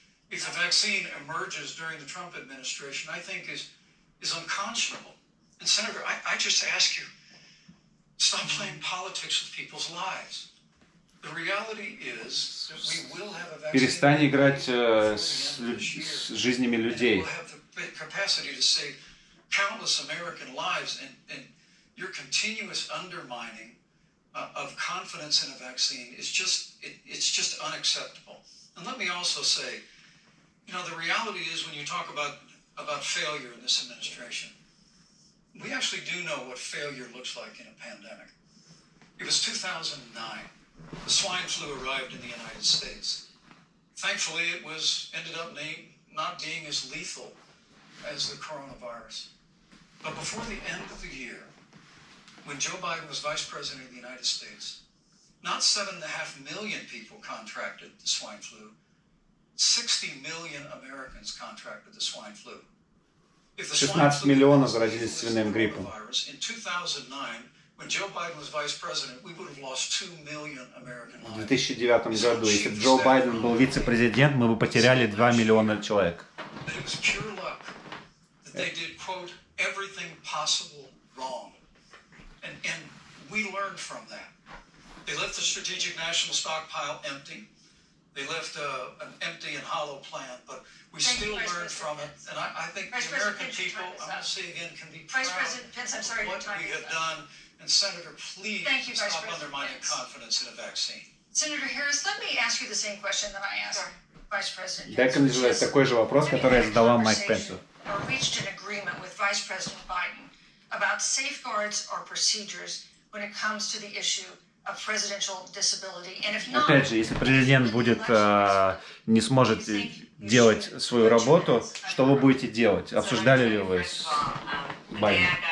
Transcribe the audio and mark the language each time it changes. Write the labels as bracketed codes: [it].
[en] If the vaccine emerges during the Trump administration, I think is unconscionable. And Senator, I just ask you, stop playing politics with people's lives. The reality is that we will have a vaccine. [ru] Перестань играть с жизнями людей. [en] We'll have the capacity to save countless American lives, and your continuous undermining of confidence in a vaccine is just unacceptable. And let me also say, you know, the reality is when you talk about failure in this administration, we actually do know what failure looks like in a pandemic. It was 2009. The swine flu arrived in the United States. Thankfully, it ended up not being as lethal as the coronavirus. But before the end of the year, when Joe Biden was vice president of the United States, not 7.5 million people contracted the swine flu. 60 million Americans contracted the swine flu. [ru] 16 миллионов заразились свиным гриппом. [en] In 2009, when Joe Biden was vice president, we would have lost 2 million American lives. [ru] В 2009 году, если бы Джо Байден был вице-президент, мы бы потеряли 2 миллиона человек. [en] It was pure luck that they did, quote, everything possible wrong. And we learned from that. They left the strategic national stockpile empty. They left an empty and hollow plan, but we still learned from it. And I think the American people, I'm going to say again, can be proud of what we have done. And Senator, please stop undermining confidence in a vaccine. Senator Harris, let me ask you the same question that I asked Vice President Pence. [ru] Дай-ка мне задать такой же вопрос, который я задала Майк Пенсу. [en] Reached an agreement with Vice President Biden about safeguards or procedures when it comes to the issue of presidential disability. And if not, [ru] опять же, если президент не сможет делать свою работу, что вы будете делать? Обсуждали ли вы с Байденом?